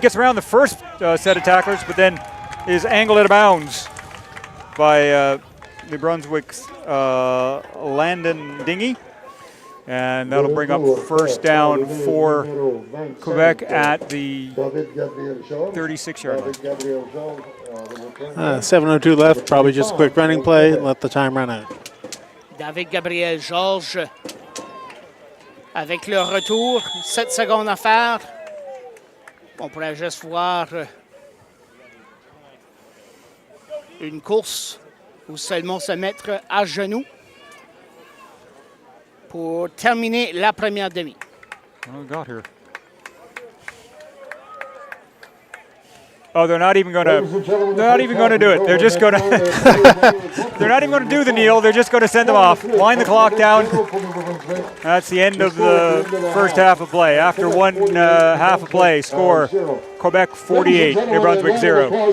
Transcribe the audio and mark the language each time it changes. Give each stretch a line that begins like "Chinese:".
English: Gets around the first set of tacklers, but then is angled out of bounds by New Brunswick's Landon Dingy. And that'll bring up first down for Quebec at the 36-yard line. 7:02 left, probably just a quick running play, let the time run out.
French: David Gabriel Georges avec le retour, 7 secondes à faire. On pourrait juste voir une course ou seulement se mettre à genoux pour terminer la première demi.
English: What do we got here? Oh, they're not even going to do it. They're just going to they're not even going to do the kneel. They're just going to send them off. Wind the clock down. That's the end of the first half of play. After one half of play, score Quebec 48, New Brunswick 0.